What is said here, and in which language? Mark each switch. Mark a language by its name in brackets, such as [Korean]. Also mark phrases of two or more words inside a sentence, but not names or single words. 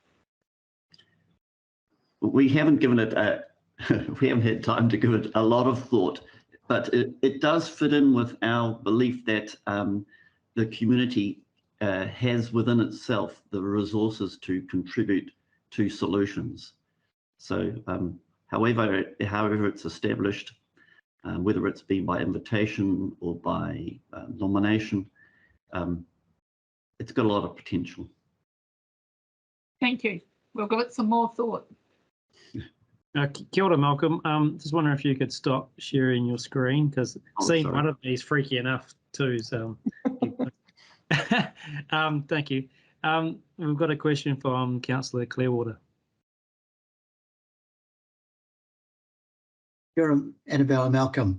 [English] We haven't given it, we haven't had time to give it a lot of thought, but it does fit in with our belief that the community has within itself the resources to contribute to solutions. So however it's established, whether it's been by invitation or by nomination, it's got a lot of potential. Thank you. We'll give it some more thought. [Māori] Kia ora, Malcolm. [English] Just wondering if you could stop sharing your screen, because seeing one of these freaky enough too. So, thank you. We've got a question from Councillor Clearwater. You're Annabelle and Malcolm.